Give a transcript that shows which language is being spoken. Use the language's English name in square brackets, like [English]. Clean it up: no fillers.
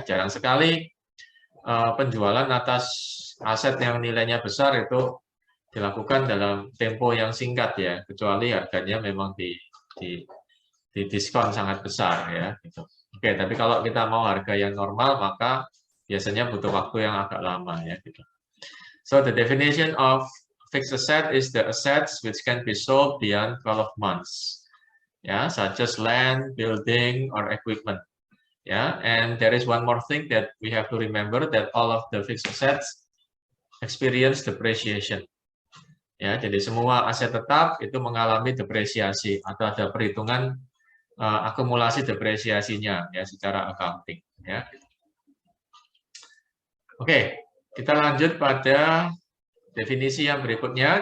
[Indonesian] Jarang sekali penjualan atas aset yang nilainya besar itu dilakukan dalam tempo yang singkat ya, kecuali harganya memang di diskon sangat besar ya. Gitu. Oke, tapi kalau kita mau harga yang normal maka biasanya butuh waktu yang agak lama ya. Gitu. [English] So the definition of fixed asset is the assets which can be sold beyond 12 months, yeah, such as land, building, or equipment. Yeah, and there is one more thing that we have to remember, that all of the fixed assets experience depreciation. [Indonesian] Ya, jadi semua aset tetap itu mengalami depresiasi atau ada perhitungan akumulasi depresiasinya ya secara accounting. Ya. Oke, kita lanjut pada definisi yang berikutnya.